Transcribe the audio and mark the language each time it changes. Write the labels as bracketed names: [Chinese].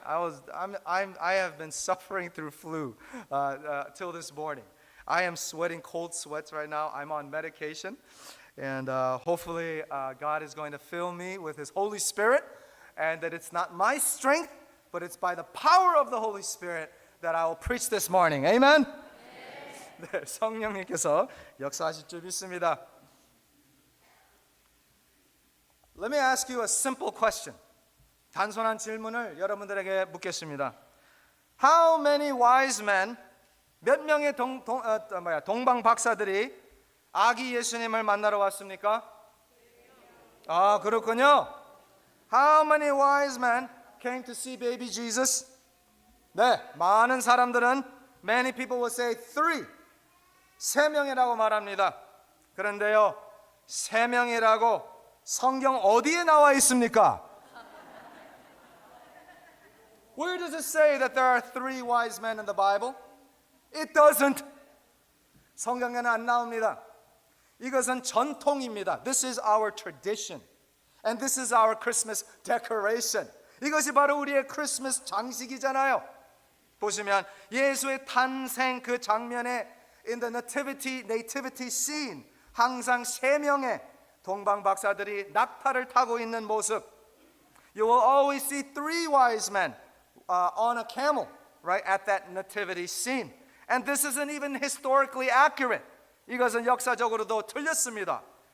[English] I have been suffering through flu till this morning. I am sweating cold sweats right now. I'm on medication, and hopefully God is going to fill me with His Holy Spirit, and that it's not my strength, but it's by the power of the Holy Spirit that I will preach this morning. Amen. [Korean] 네, 성령님께서 역사하실 줄 믿습니다. [English] Let me ask you a simple question. [Korean] 단순한 질문을 여러분들에게 묻겠습니다. [English] How many wise men, [Korean] 몇 명의 동방 박사들이 아기 예수님을 만나러 왔습니까? 아, 그렇군요. [English] How many wise men came to see baby Jesus? [Korean] 네, 많은 사람들은 [English] many people will say three. [Korean] 세 명이라고 말합니다. 그런데요, 세 명이라고 성경 어디에 나와 있습니까? [English] Where does it say that there are three wise men in the Bible? It doesn't. [Korean] 성경에는 안 나옵니다. 이것은 전통입니다. [English] This is our tradition. And this is our Christmas decoration. [Korean] 이것이 바로 우리의 크리스마스 장식이잖아요. 보시면 예수의 탄생 그 장면에 [English] in the nativity scene [Korean] 항상 세 명의 동방 박사들이 낙타를 타고 있는 모습. [English] You will always see three wise men on a camel, right, at that nativity scene. And this isn't even historically accurate. [Korean] 이것은 역사적으로도 틀렸습니다.